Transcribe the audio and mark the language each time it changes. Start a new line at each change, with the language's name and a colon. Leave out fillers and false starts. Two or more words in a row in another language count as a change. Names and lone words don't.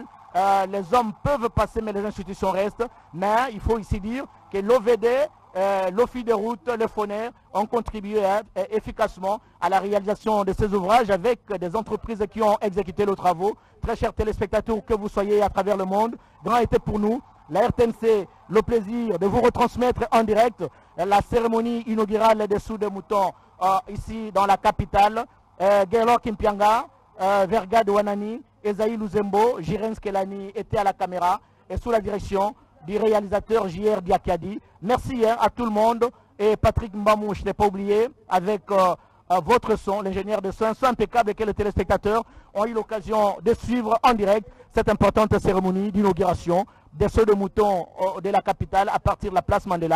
French: Les hommes peuvent passer, mais les institutions restent. Mais il faut ici dire que l'OVD, l'Office de route, le Foner ont contribué efficacement à la réalisation de ces ouvrages avec des entreprises qui ont exécuté les travaux. Très chers téléspectateurs, où que vous soyez à travers le monde, grand été pour nous, la RTNC, le plaisir de vous retransmettre en direct la cérémonie inaugurale des Sous de Mouton ici dans la capitale. Gaylor Kimpianga, Verga de Wanani, Esaïe Luzembo, Jirens Kelani étaient à la caméra et sous la direction du réalisateur JR Diakadi. Merci à tout le monde. Et Patrick Mbamou, je ne l'ai pas oublié, avec votre son, l'ingénieur de son impeccable que les téléspectateurs ont eu l'occasion de suivre en direct cette importante cérémonie d'inauguration des Sceaux de Mouton de la capitale à partir de la place Mandela.